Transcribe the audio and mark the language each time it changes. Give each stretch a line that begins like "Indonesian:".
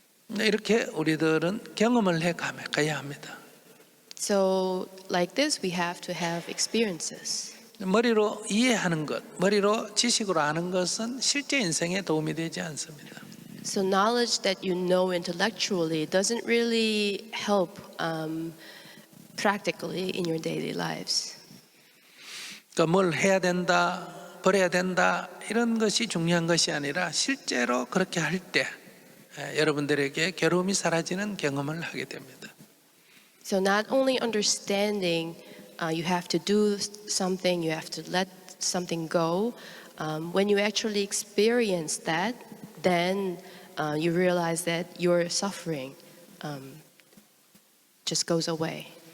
Korean: 이렇게 우리들은 경험을 해 가야 합니다.
English: So like this, we have to have experiences.
Korean: 머리로 이해하는 것, 머리로 지식으로 아는 것은 실제 인생에 도움이 되지 않습니다.
English: So knowledge that you know intellectually doesn't really help practically in your daily lives.
Korean: 그러니까 뭘 해야 된다, 버려야 된다 이런 것이 중요한 것이 아니라 실제로 그렇게 할 때 여러분들에게 괴로움이 사라지는 경험을 하게 됩니다.
English: So not only understanding you have to do something, you have to let something go. When you actually experience that, then you realize that your suffering just goes away.